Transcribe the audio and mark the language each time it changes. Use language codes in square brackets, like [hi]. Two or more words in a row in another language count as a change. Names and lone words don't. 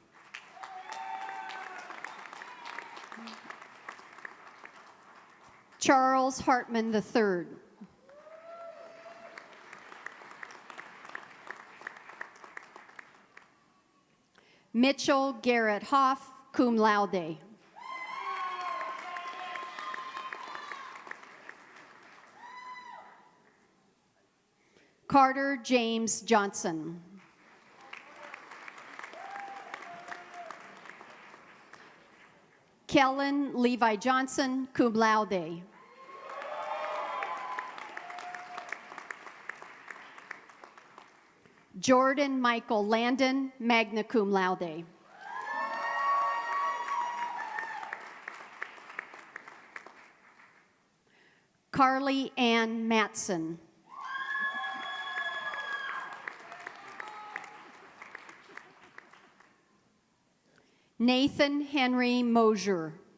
[en] Charles Hartman III. Mitchell Garrett Hoff, [la] cum laude. [en] Carter James Johnson. Kellen Levi Johnson, [la] cum laude. [en] Jordan Michael Landon, [la] magna cum laude. [en] Carly Ann Matson. Nathan Henry Mosier.